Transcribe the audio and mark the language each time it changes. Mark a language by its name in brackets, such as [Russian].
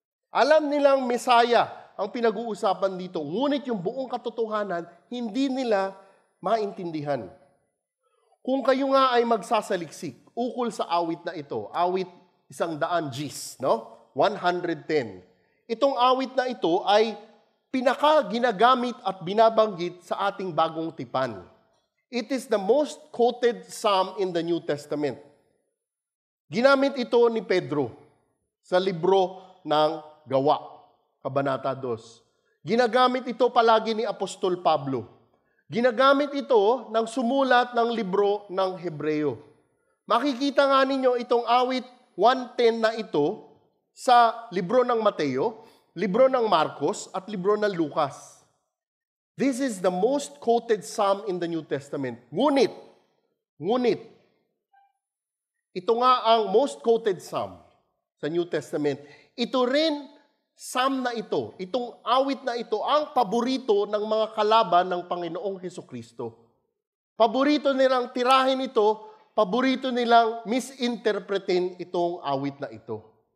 [Filipino] Alam nilang Mesaya ang pinag-uusapan dito, ngunit yung buong katotohanan, hindi nila maintindihan. Kung kayo nga ay magsasaliksik ukol sa awit na ito, awit 100 Gs, no? 110. Itong awit na ito ay pinaka-ginagamit at binabanggit sa ating bagong tipan. [English] It is the most quoted psalm in the New Testament. [Filipino] Ginamit ito ni Pedro sa libro ng Gawa, Kabanata 2. Ginagamit ito palagi ni Apostol Pablo. Ginagamit ito ng sumulat ng libro ng Hebreo. Makikita nga ninyo itong awit 110 na ito sa libro ng Mateo, libro ng Marcos, at libro ng Lucas. [English] This is the most quoted psalm in the New Testament. [Filipino] Ngunit, ito nga ang [English] most quoted psalm [Filipino] sa New Testament. Ito rin, psalm na ito, itong awit na ito, ang paborito ng mga kalaban ng Panginoong Hesukristo. Paborito nilang tirahin ito, paborito nilang misinterpretin itong awit na ito.